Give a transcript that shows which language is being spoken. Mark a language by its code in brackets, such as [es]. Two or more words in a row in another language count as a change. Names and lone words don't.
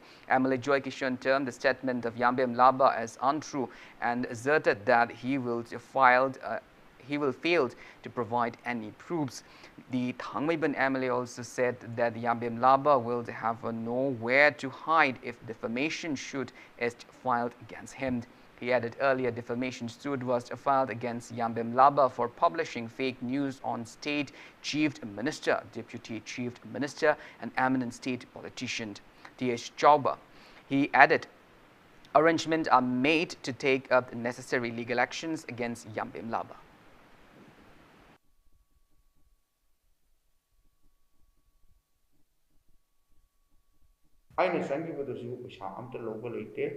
[en] MLA Joy Kishan termed the statement of Yambem Laba as untrue and asserted that he will fail to provide any proofs. The Thangmeiban MLA also said that Yambem Laba will have nowhere to hide if defamation suit is filed against him. He added earlier defamation suit was filed against Yambem Laba for publishing fake news on state chief minister, deputy chief minister and eminent state politician T.H. Chauba. He added arrangements are made to take up necessary legal actions against Yambem Laba. I send you the zoo, Sham to local late.